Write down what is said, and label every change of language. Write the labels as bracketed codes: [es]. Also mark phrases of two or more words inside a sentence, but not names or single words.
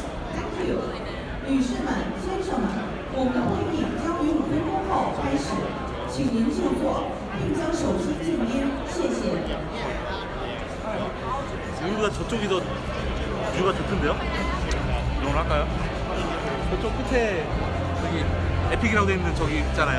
[en] Thank you. [zh] 女士们、先生们，我们的会议将于5分钟后开始，请您就座，并将手机静音，谢谢。 [ko] 여기보다 저쪽이 더 뷰가 좋던데요? 이걸 할까요? 저쪽 끝에 저기 에픽이라고 되어 있는 저기 있잖아요.